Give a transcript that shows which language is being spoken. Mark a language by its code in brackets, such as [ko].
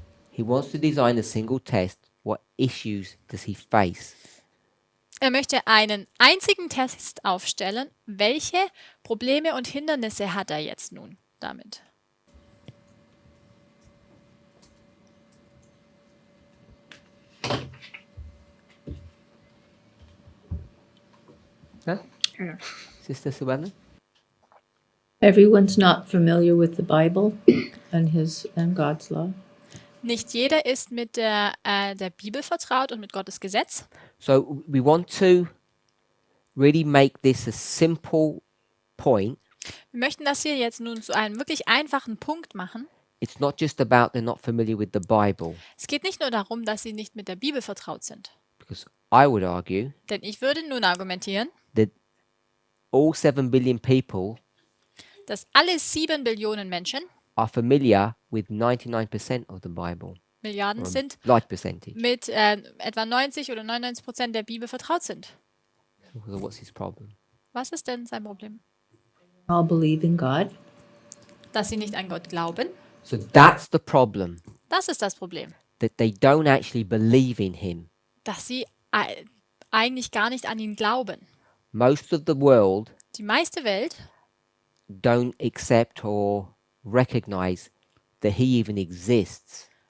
[en] He wants to design a single test. What issues does he face? [de] Er möchte einen einzigen Test aufstellen. Welche Probleme und Hindernisse hat er jetzt nun damit? [en] Huh? I don't know. Sister Suwanna? Everyone's not familiar with the Bible and God's law. [de] Nicht jeder ist mit der Bibel vertraut und mit Gottes Gesetz. [en] So we want to really make this a simple point. [de] Wir möchten das hier jetzt nun zu einem wirklich einfachen Punkt machen. [en] It's not just about they're not familiar with the Bible, [de] Es geht nicht nur darum, dass sie nicht mit der Bibel vertraut sind. [en] because I would argue [de] Denn ich würde nun argumentieren, [en] that all 7 billion people [de] dass alle 7 Billionen Menschen, [en] are familiar with 99% of the Bible. [de] Milliarden [en] Or a [de] sind, [en] large percentage. [de] mit etwa 90 oder 99% der Bibel vertraut sind. [en] So what's his problem? [de] Was ist denn sein Problem? [en] All believe in God. [de] Dass sie nicht an Gott glauben? [en] So that's the problem, [de] Das ist das Problem. [en] that they don't actually believe in him. [de] Dass sie eigentlich gar nicht an ihn glauben. [en] Most of the world [de] Die meiste Welt [en] don't accept or recognize that he even exists.